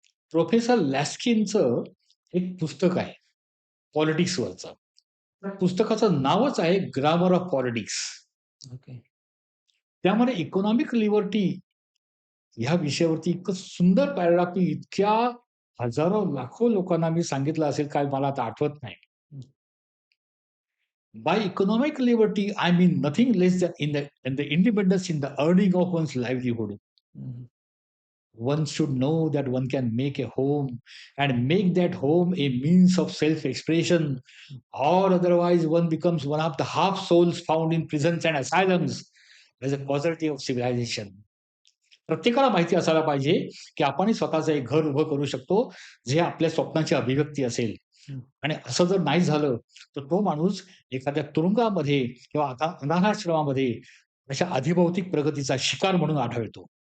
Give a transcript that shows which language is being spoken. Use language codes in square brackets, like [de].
[mr] Professor लॅस्किनचं एक पुस्तक आहे पॉलिटिक्सवरचं. त्या पुस्तकाचं नावच आहे ग्रामर ऑफ पॉलिटिक्स. ओके. त्यामध्ये इकॉनॉमिक लिबर्टी ह्या विषयावरती इतकं सुंदर पॅराग्राफ मी इतक्या हजारो, लाखो लोकांना मी सांगितलं असेल, काय मला आता आठवत नाही. हं. [en] By economic liberty, I mean nothing less than in the independence in the earning of one's livelihood. [mr] हं. [en] One should know that one can make a home and make that home a means of self-expression, or otherwise one becomes one of the half souls found in prisons and asylums as a causality of civilization. [mr] प्रत्येकाला माहिती असायला पाहिजे, की आपणही स्वतःचं एक घर उभं करू शकतो, जे आपल्या स्वप्नाची अभिव्यक्ती असेल. हं. आणि असं जर नाही झालं, तर तो माणूस एखाद्या तुरुंगामध्ये किंवा आता अनाथाश्रमामध्ये अशा अधिभौतिक प्रगतीचा शिकार म्हणून आढळतो.